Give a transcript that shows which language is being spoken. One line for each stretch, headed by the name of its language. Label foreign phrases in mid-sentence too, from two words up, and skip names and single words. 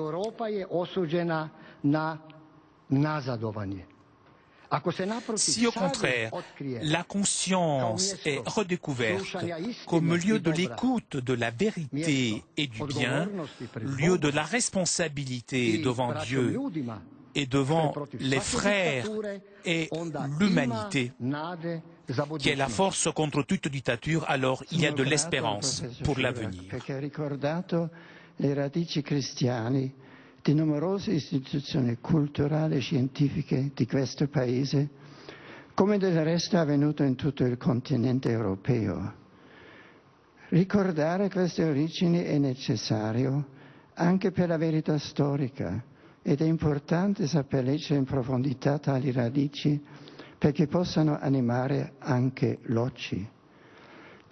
French: Si au contraire, la conscience est redécouverte comme lieu de l'écoute de la vérité et du bien, lieu de la responsabilité devant Dieu et devant les frères et l'humanité, qui est la force contre toute dictature, alors il y a de l'espérance pour l'avenir.
Italian: Di numerose istituzioni culturali e scientifiche di questo Paese, come del resto è avvenuto in tutto il continente europeo. Ricordare queste origini è necessario anche per la verità storica ed è importante saper leggere in profondità tali radici perché possano animare anche l'oggi.